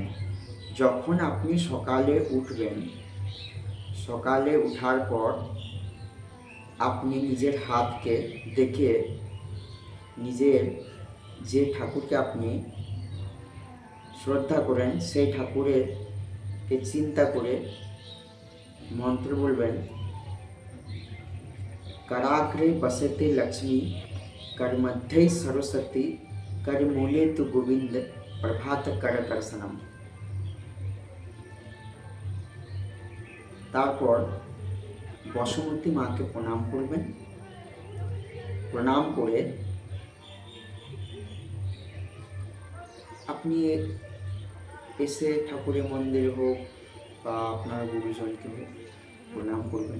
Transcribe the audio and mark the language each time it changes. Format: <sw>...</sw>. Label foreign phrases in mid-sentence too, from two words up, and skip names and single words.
<bn>যখন আপনি সকালে উঠবেন, সকালে ওঠার পর আপনি নিজের হাতকে দেখে, নিজের যে ঠাকুরকে আপনি শ্রদ্ধা করেন সেই ঠাকুরকে চিন্তা করে মন্ত্র বলবেন,</bn> <sa>कराग्रे बसते लक्ष्मी, कर मध्य सरस्वती, कर मूले तु गोविंद, प्रभात कर दर्शनम।</sa> <bn>তারপর বসুমতী মাকে প্রণাম করবেন। প্রণাম করে আপনি এসে ঠাকুরের মন্দিরে হোক বা আপনার গুরুজনকে হোক প্রণাম করবেন।</bn>